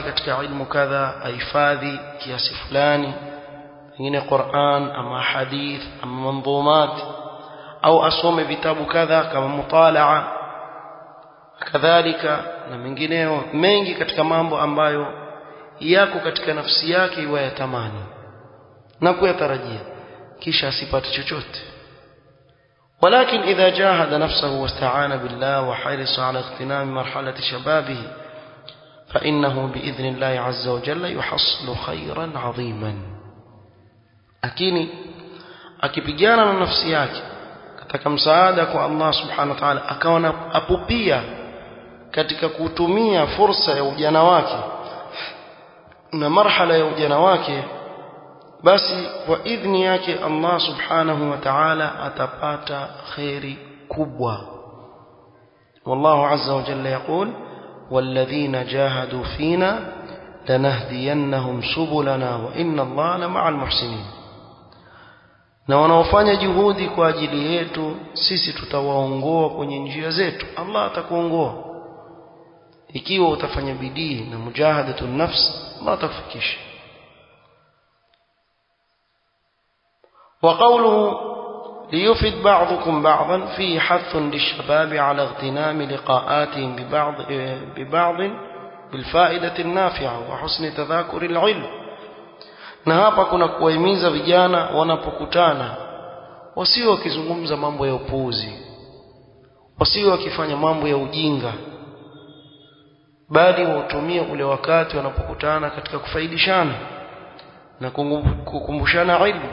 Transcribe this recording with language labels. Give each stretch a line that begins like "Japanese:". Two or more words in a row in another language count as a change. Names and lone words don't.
Swahili: katika ilmu kadha, ahifadhi kiasi fulani, pengine Qur'an ama hadith ama mandhumat, au asome vitabu kadha kama mutalaa kadhalika na mengineo mengi katika mambo ambayo yako katika nafsi yake yatamani na kuyatarajia, kisha asipate chochote.
Arabic: ولكن إذا جاهد نفسه واستعان بالله وحرص على اغتنام مرحلة شبابه فإنه بإذن الله عز وجل يحصل خيرا عظيما.
Swahili: lakini akipigana na nafsi yake katika msaada kwa Allah
Arabic: سبحانه و تعالى,
Swahili: akawa apupia katika kutumia fursa ya ujana wake na marhala ya ujana wake, basi kwa idhni yake Allah
Arabic: سبحانه و تعالى
Swahili: atapata khairi kubwa.
Arabic: والله عز وجل يقول والذين جاهدوا فينا لنهدينهم سبلنا وإن الله لمع المحسنين,
Swahili: na wanaofanya juhudi kwa ajili yetu sisi tutawaongoa kwenye njia zetu. Allah atakuongoa ikiwa utafanya bidii na
Arabic: مجاهدة النفس,
Swahili: Allah atakufikisha.
Arabic: وقوله ليفد بعضكم بعضا فيه حث للشباب على اغتنام لقاءاتهم ببعض بالفائدة النافعة وحسن تذاكر العلم.
Swahili: na hapa kuna kuwahimiza vijana wanapokutana wasiwe wakizungumza mambo ya upuuzi, wasiwe wakifanya mambo ya ujinga, bali watumie ule wakati wanapokutana katika kufaidishana na kukumbushana ilmu.